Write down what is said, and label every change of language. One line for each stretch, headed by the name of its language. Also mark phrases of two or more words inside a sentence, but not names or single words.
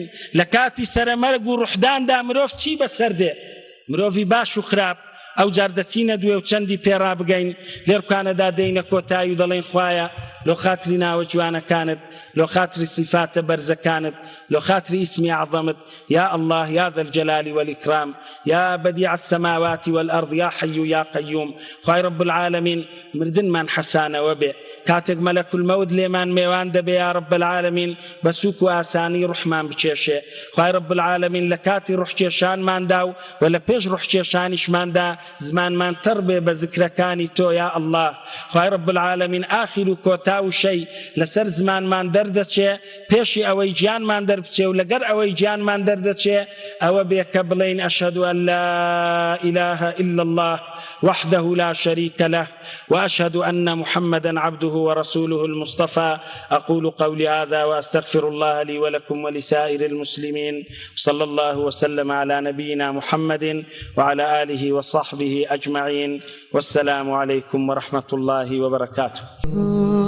Central Kurdish: لە کاتی سەرەمەرگ و ڕوحداندا مرۆڤ چی بەسەردێ؟ مرۆڤی باش و خراپ ئەو جار دەچینە دوێ و چەندی پێڕا بگەین لێرکانەدا دەینە کۆتایی و دەڵێن خوایە لۆ خاتری ناوە جوانەکانت لۆ خاتری صفاتە بەرزەکانت لۆ خاتری اسمی عظەمت
Arabic: یا الله یا ذا الجلال والإكرام یا بديع السماوات والأرض یا حي یا قيوم.
Central Kurdish: خوای
Arabic: رب العالمین
Central Kurdish: مردنمان حەسانەوە بێ کاتێک
Arabic: مەلەک المەوت
Central Kurdish: لێمان میوان دەبێ
Arabic: یا رب العالمین
Central Kurdish: بە سووک و ئاسانی ڕوحمان بچێشێ. خوای
Arabic: رب العالمین
Central Kurdish: لە کاتی ڕوحکێشانماندا و لە پێش ڕوحکێشانیشماندا زمانمان تەڕ بێ بە ذکرەکانی تۆ
Arabic: یا الله.
Central Kurdish: خوای
Arabic: رب العالمین
Central Kurdish: ئاخیر و کۆتا و شەی لەسەر زمانمان دەردەچێ پێشی ئەوەی گیانمان دەربچێ و لەگەر ئەوەی گیانمان دەردەچێ ئەوە بێ کە بڵێین
Arabic: ئەشهد أن لا إله إلا الله وحده لا شريك له وأشهد أن محمدا عبده ورسوله المصطفى. أقول قولي هذا وأستغفر الله لي ولكم ولسائر المسلمين. صلى الله وسلم على نبينا محمد وعلى آله وصحبه أجمعين والسلام عليكم ورحمة الله وبركاته.